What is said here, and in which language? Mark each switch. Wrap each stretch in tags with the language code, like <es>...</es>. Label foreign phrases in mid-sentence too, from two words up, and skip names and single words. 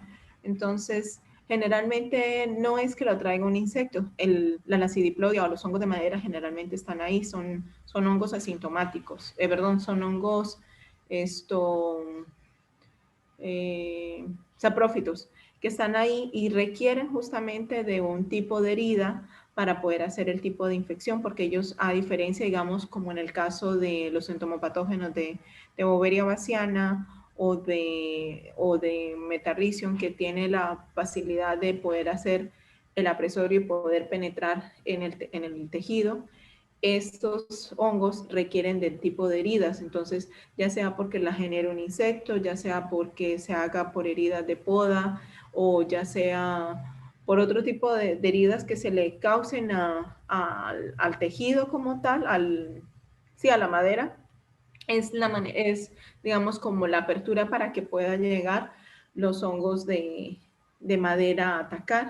<es>Entonces, generalmente no es que lo traiga un insecto, la Lasiodiplodia o los hongos de madera generalmente están ahí, son hongos asintomáticos, son hongos saprófitos que están ahí y requieren justamente de un tipo de herida para poder hacer el tipo de infección, porque ellos, a diferencia, digamos, como en el caso de los entomopatógenos de Boveria baciana o de Metarrhizium, que tiene la facilidad de poder hacer el apresorio y poder penetrar en el tejido, estos hongos requieren del tipo de heridas, entonces ya sea porque la genera un insecto, ya sea porque se haga por heridas de poda o ya sea por otro tipo de heridas que se le causen al tejido como tal, sí, a la madera, es, digamos, como la apertura para que puedan llegar los hongos de madera a atacar.</es>